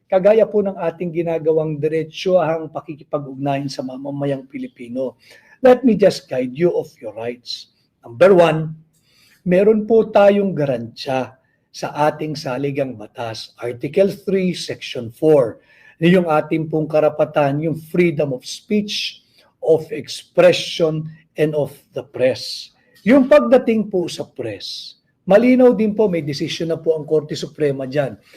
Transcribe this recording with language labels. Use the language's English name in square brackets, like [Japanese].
[Filipino] Kagaya po ng ating ginagawang diretsyahang pakikipag-ugnayan sa mamamayang Pilipino. [English] Let me just guide you of your rights. Number one, [Filipino] meron po tayong garansya sa ating saligang batas. [English] Article 3, Section 4. [Filipino] Yung ating pong karapatan, yung [English] freedom of speech, of expression, and of the press. [Filipino] Yung pagdating po sa press, malinaw din po, may desisyon na po ang Korte Suprema dyan.